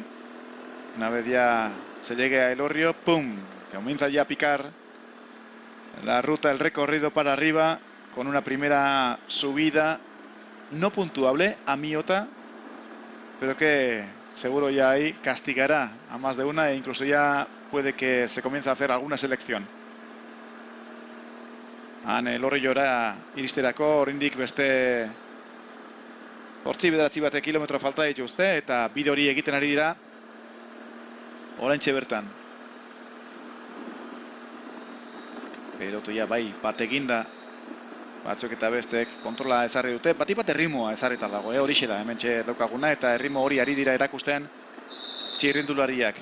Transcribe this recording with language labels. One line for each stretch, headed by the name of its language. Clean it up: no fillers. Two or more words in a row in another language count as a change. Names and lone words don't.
Spanish: Una vez ya se llegue a Elorrio, ¡pum!, comienza ya a picar la ruta, el recorrido para arriba, con una primera subida no puntuable a Miota, pero que seguro ya ahí castigará a más de una, e incluso ya puede que se comience a hacer alguna selección.
Basque: Han Elorriora iristerako oraindik beste 8-9 bat kilometro falta dituzte, eta bide hori egiten ari dira oraintxe bertan. Pelotu ja bai, bat eginda, batzuk eta bestek kontrola ezarri dute, bat erritmoa ezarrita dago, horixe da, hementxe daukaguna, eta erritmo hori ari dira erakusten txirrindulariak.